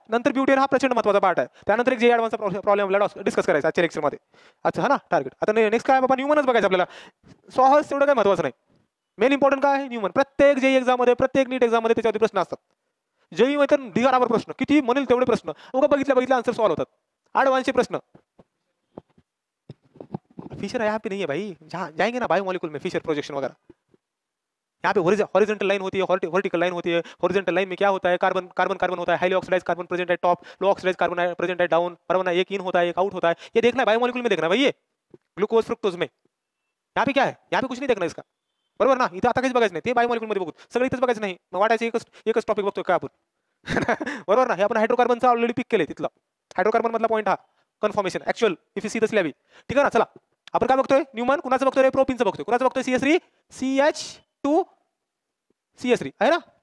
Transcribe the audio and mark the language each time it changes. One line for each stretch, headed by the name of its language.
Marathi: नंतर ब्युटेन हा प्रचंड महत्त्वाचा पार्ट आहे. त्यानंतर एक जे ॲडव्हान्सचा प्रॉब्लेम आपल्याला डिस्कस करायचा आजच्या लेक्चरमध्ये. अच्छा हा ना, टार्गेट. आता नेक्स्ट काय बाबा, न्यूमनच बघायचं आपल्याला. सहज तेवढं काय महत्त्वाचं नाही. मेन इम्पॉर्टंट काय आहे, न्यूमन. प्रत्येक जे एक्झाम मध्ये, प्रत्येक नीट एक्झाम मध्ये त्याच्यावरती प्रश्न असतात. जेई मध्ये तर ढिगारावर प्रश्न, किती म्हणेल तेवढे प्रश्न. उगा बघितल्या आन्सर सॉल्व होतात. ॲडव्हान्सचे प्रश्न.
Hindi: फिशर यहाँ पे नहीं है भाई, जहाँ जाएंगे ना बायोमॉलिक्यूल में, फिशर प्रोजेक्शन वगैरह. यहाँ पे हॉरिजॉन्टल लाइन होती है, वर्टिकल लाइन होती है. हॉरिजॉन्टल लाइन में क्या होता है, कार्बन कार्बन कार्बन होता है, हाईली ऑक्सीडाइज्ड कार्बन प्रेजेंट है टॉप, लो ऑक्सीडाइज्ड कार्बन प्रेजेंट है डाउन, बराबर ना. एक इन होता है, एक आउट होता है. ये देखना है बायोमॉलिक्यूल में, देखना है भाई. ये ग्लूकोज फ्रुक्टोज में यहाँ पे क्या है, यहाँ पे कुछ नहीं देखना इसका, बरोबर ना.
Marathi: इथं आता काहीच बघायचं नाही, ते बायोमॉलिक्यूल मध्ये बघू. सगळं इथंच बघायचं नाही. मग वाटायचं एकच टॉपिक बघतोय का आपण. बरोबर ना. हे आपण हायड्रोकार्बनचा ऑलरेडी पिक केले. तिथला हायड्रोकार्बन मधला पॉईंट हा conformation actual
English: If you see the syllabi.
Marathi: ठीक आहे ना. चला आपण काय बघतोय, न्यूमन. कुणाचं बघतोय रे, प्रोपिनचं बघतोय. कुणाचं बघतोय, CS3 CH2 CS3 आहे ना.